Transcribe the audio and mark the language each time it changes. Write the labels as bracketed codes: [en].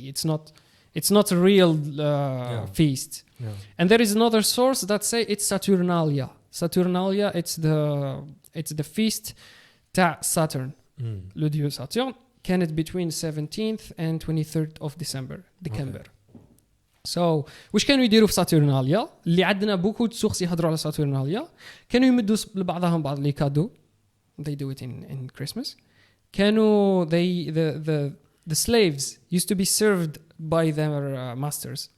[en] It's not a real feast. Yeah. And there is another source that say it's Saturnalia. Saturnalia, it's the feast ta Saturn. [fr] Le dieu [en] Saturn [ar] كانت [en] between 17th and 23rd of December. Okay. [ar] So واش كانوا يديروا في ساتورناليا اللي عندنا بوكو سورس يهضروا على ساتورناليا كانوا يمدوا لبعضهم بعض لي كادو. [en] They do it in Christmas. [ar] كانوا [en] the slaves used to be served by their masters.